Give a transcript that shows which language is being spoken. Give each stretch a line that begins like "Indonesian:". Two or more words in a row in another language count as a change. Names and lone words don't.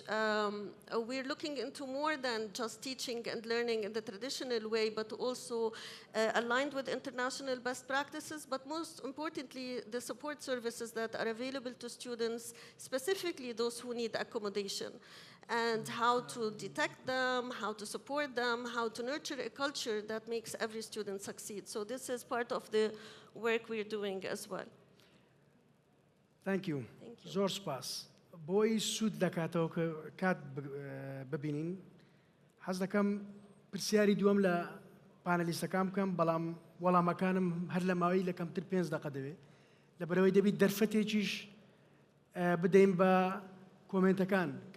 English: We're looking into more than just teaching and learning in the traditional way, but also aligned with international best practices, but most importantly, the support services that are available to students, specifically those who need accommodation, and how to detect them, how to support them, how to nurture a culture that makes every student succeed. So this is part of the work we're doing as well. Thank you. Thank you.
Central Kurdish: زور سپاس. بۆی سوود دەکاتەوە کە کات ببینین، حەز دەکەم پرسیاری دووەم لە پانەلیستەکان بکەم بەڵام وەڵامەکانم هەر لە ماوەی لە کەمتر 5 دقە دەبێت لەبەرەوەی دەبێت دەرفەتێکیش بدەین بە کۆمنتەکان کە